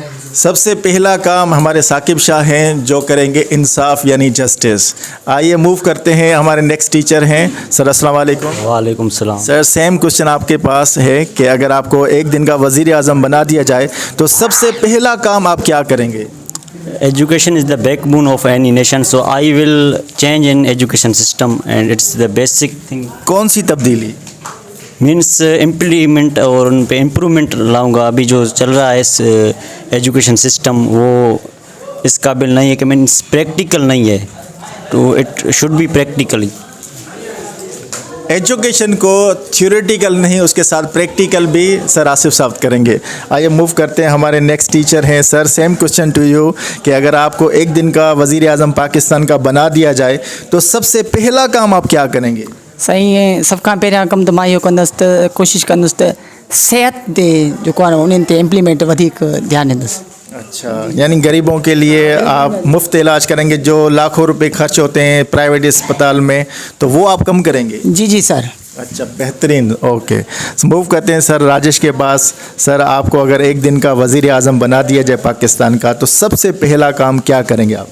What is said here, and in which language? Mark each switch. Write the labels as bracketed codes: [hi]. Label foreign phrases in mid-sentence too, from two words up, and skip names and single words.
[ur] سب سے پہلا کام ہمارے ثاقب شاہ ہیں جو کریں گے انصاف یعنی جسٹس. آئیے موو کرتے ہیں، ہمارے [en] next teacher [ur] ہیں سر. السلام علیکم. وعلیکم السلام. سر, [en] same question [ur] آپ کے پاس ہے کہ اگر آپ کو ایک دن کا وزیر اعظم بنا دیا جائے تو سب سے پہلا کام آپ کیا کریں گے. [en] Education is the backbone of any nation, so I will change in education system and it's the basic thing. [ur] کون سی تبدیلی. مینز امپلیمنٹ اور ان پہ امپروومنٹ لاؤں گا. ابھی جو چل رہا ہے اس [en] education system [ur] وہ اس قابل نہیں ہے کہ مینز پریکٹیکل نہیں ہے، تو [en] it should be practically. [ur] ایجوکیشن کو تھیوریٹیکل نہیں، اس کے ساتھ پریکٹیکل بھی سر آصف صاحب کریں گے. آئیے موو کرتے ہیں، ہمارے [en] next teacher [ur] ہیں سر. [en] same question to you [ur] کہ اگر آپ کو ایک دن کا وزیر اعظم پاکستان کا بنا دیا جائے تو سب سے پہلا کام آپ کیا کریں گے. صحیح ہے. [sd] सब खां पहिरियां कमु त मां इहो कंदुसि त कोशिशि कंदुसि त सिहत ते जेको आहे उन्हनि ते इम्प्लीमेंट वधीक ध्यानु ॾींदुसि। [ur] اچھا، یعنی غریبوں کے لیے آپ مفت علاج کریں گے. جو لاکھوں روپے خرچ ہوتے ہیں پرائیویٹ اسپتال میں تو وہ آپ کم کریں گے. جی جی سر. اچھا، بہترین. اوکے، موو کرتے ہیں سر راجیش کے پاس۔ سر، آپ کو اگر ایک دن کا وزیر اعظم بنا دیا جائے پاکستان کا تو سب سے پہلا کام کیا کریں گے آپ.